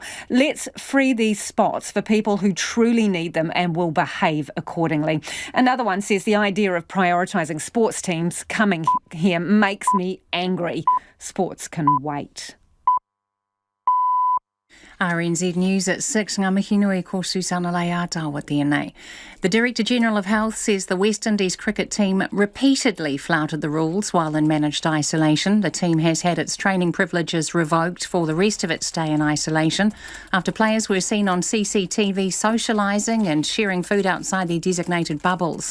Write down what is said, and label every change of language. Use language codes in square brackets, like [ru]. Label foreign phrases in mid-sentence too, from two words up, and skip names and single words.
[en] Let's free these spots for people who truly need them and will behave accordingly. Another one says the idea of prioritising sports teams coming here makes me angry. Sports can wait. RNZ News at 6, [mi] ngā mihi nui ko Susana Leata tēnei. [en] The Director-General of Health says the West Indies cricket team repeatedly flouted the rules while in managed isolation. The team has had its training privileges revoked for the rest of its stay in isolation after players were seen on CCTV socialising and sharing food outside their designated bubbles.